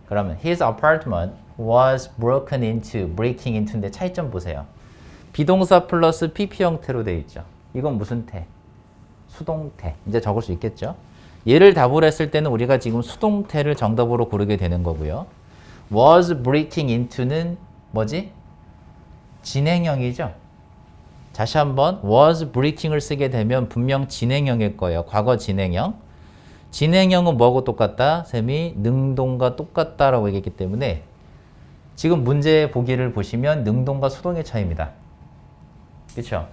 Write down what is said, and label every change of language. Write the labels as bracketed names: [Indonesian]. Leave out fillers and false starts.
[Korean] 그러면 [English] his apartment was broken into, breaking into인데 [Korean] 차이점 보세요. 비동사 플러스 PP 형태로 돼 있죠. 이건 무슨 태? 수동태. 이제 적을 수 있겠죠? 얘를 답을 했을 때는 우리가 지금 수동태를 정답으로 고르게 되는 거고요. [English] was breaking into는 뭐지? [Korean] 진행형이죠. 다시 한번 [English] was breaking [Korean] 을 쓰게 되면 분명 진행형일 거예요. 과거 진행형. 진행형은 뭐하고 똑같다? 쌤이 능동과 똑같다라고 얘기했기 때문에 지금 문제 보기를 보시면 능동과 수동의 차이입니다. 그렇죠?